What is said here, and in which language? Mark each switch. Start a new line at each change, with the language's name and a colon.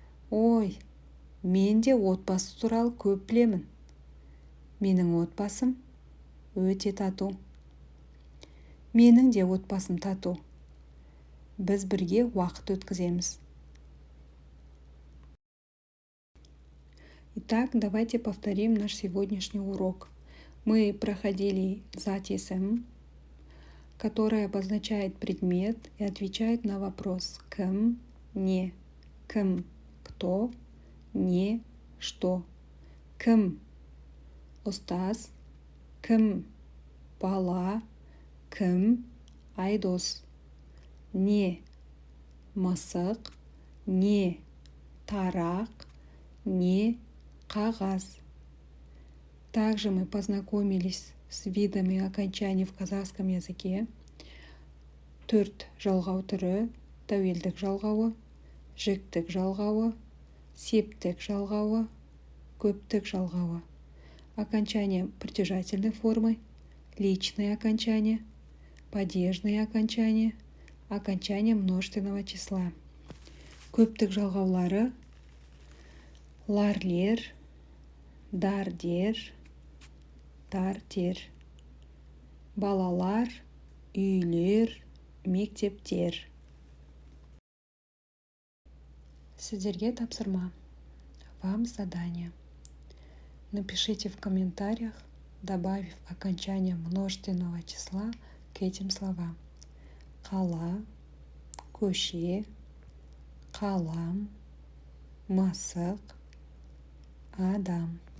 Kazakh: Ой, мен де отбасы туралы көп білемін. Менің отбасым өте тату. Менің де отбасым тату. Біз бірге уақыт өткіземіз.
Russian: Итак, давайте повторим наш сегодняшний урок. Мы проходили затесем, который обозначает предмет и отвечает на вопрос
Kazakh: кім, не, кім,
Russian: кто, не, что.
Kazakh: Кім, ұстаз, кім, бала, кім, айдос. Не, мысық, не, тарақ, не, қағаз.
Russian: Также мы познакомились с видами окончаний в казахском языке.
Kazakh: Төрт жалғау түрі: тәуелдік жалғауы, жіктік жалғауы, септік жалғауы, көптік жалғауы.
Russian: Окончание притяжательной формы, личные окончания, падежные окончания, окончание множественного числа.
Kazakh: Көптік жалғаулары: ларлер, дардер, тартер. Балалар, үйлер, мектептер. Сіздерге тапсырма.
Russian: Вам задание. Напишите в комментариях, добавив окончание множественного числа к этим словам.
Kazakh: Қала, көше, қалам, мысық, адам.